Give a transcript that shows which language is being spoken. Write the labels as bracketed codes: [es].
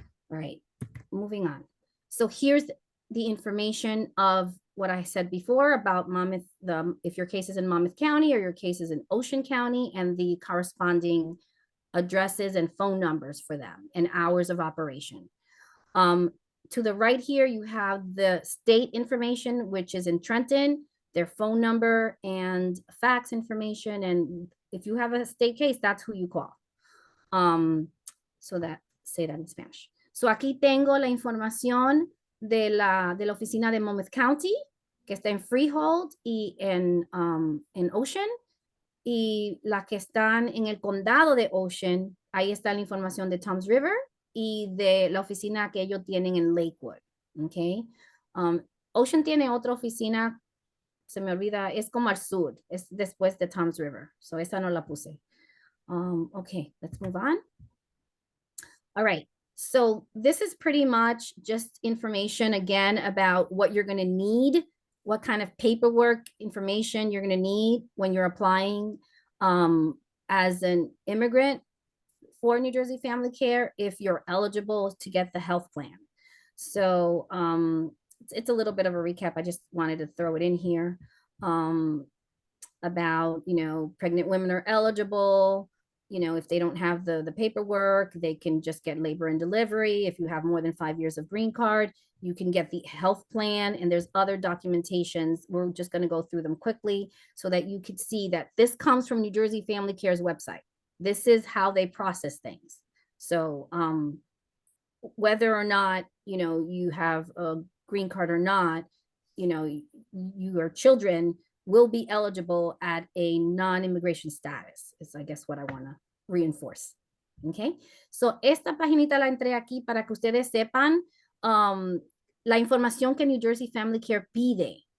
[en] All right, moving on. So here's the information of what I said before about Monmouth, if your case is in Monmouth County or your case is in Ocean County, and the corresponding addresses and phone numbers for them and hours of operation. To the right here, you have the state information, which is in Trenton, their phone number and fax information. And if you have a state case, that's who you call. Say that in Spanish. [es] So aquí tengo la información de la oficina de Monmouth County, que está en Freehold y en Ocean, y las que están en el condado de Ocean, ahí está la información de Toms River y de la oficina que ellos tienen en Lakewood, ¿ok? Ocean tiene otra oficina, se me olvida, es como al sur, es después de Toms River, so esa no la puse. [en] Okay, let's move on. All right. So this is pretty much just information again about what you're going to need, what kind of paperwork information you're going to need when you're applying as an immigrant for New Jersey Family Care if you're eligible to get the health plan. So it's a little bit of a recap. I just wanted to throw it in here about, pregnant women are eligible. If they don't have the paperwork, they can just get labor and delivery. If you have more than 5 years of green card, you can get the health plan, and there's other documentations. We're just going to go through them quickly so that you could see that this comes from New Jersey Family Care's website. This is how they process things. So whether or not, you have a green card or not, your children will be eligible at a non-immigration status, is I guess what I want to reinforce. Okay, so [es] esta paginita la entré aquí para que ustedes sepan la información que New Jersey Family Care pide.